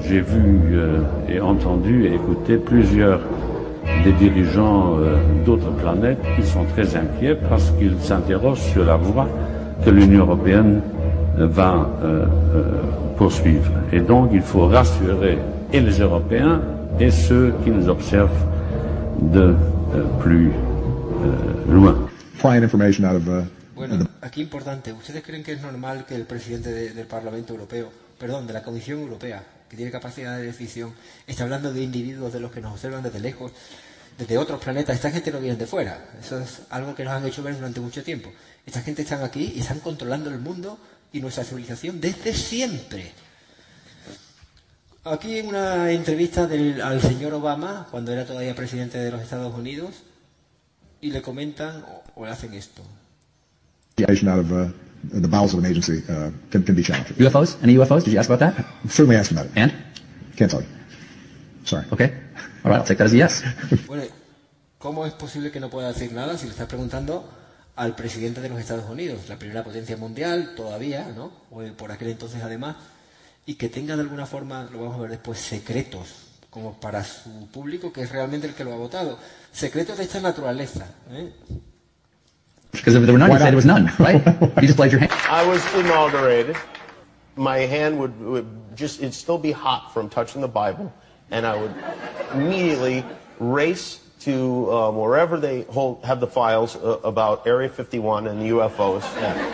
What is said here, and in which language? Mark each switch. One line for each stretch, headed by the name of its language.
French: J'ai vu et entendu et écouté plusieurs des dirigeants d'autres planètes qui sont très inquiets parce qu'ils s'interrogent sur la voie que l'Union européenne va poursuivre. Et donc il faut rassurer et les Européens et ceux qui nous observent de plus loin.
English: Flying information out of,
Spanish: Bueno, aquí importante, ¿ustedes creen que es normal que el presidente del Parlamento Europeo, perdón, de la Comisión Europea, que tiene capacidad de decisión, esté hablando de individuos de los que nos observan desde lejos, desde otros planetas? Esta gente no viene de fuera, eso es algo que nos han hecho ver durante mucho tiempo. Esta gente están aquí y están controlando el mundo y nuestra civilización desde siempre. Aquí en una entrevista al señor Obama, cuando era todavía presidente de los Estados Unidos, y le comentan o le hacen esto.
English: Out of the bowels of an agency can be challenging. UFOs? Any UFOs? Did you ask about that? Certainly asked about it. And? Can't tell you. Sorry. Okay. All right, I'll take that as a yes.
Spanish: Bueno, ¿cómo es posible que no pueda decir nada si le estás preguntando al presidente de los Estados Unidos, la primera potencia mundial todavía, ¿no? O por aquel entonces además, y que tenga de alguna forma, lo vamos a ver después, secretos, como para su público, que es realmente el que lo ha votado. Secretos de esta naturaleza, ¿eh?
English: Because if there were none, you said it was none, right? You just played your hand. I was inaugurated. My hand would just, it'd still be hot from touching the Bible. And I would immediately race to wherever they have the files about Area 51 and the UFOs. Yeah.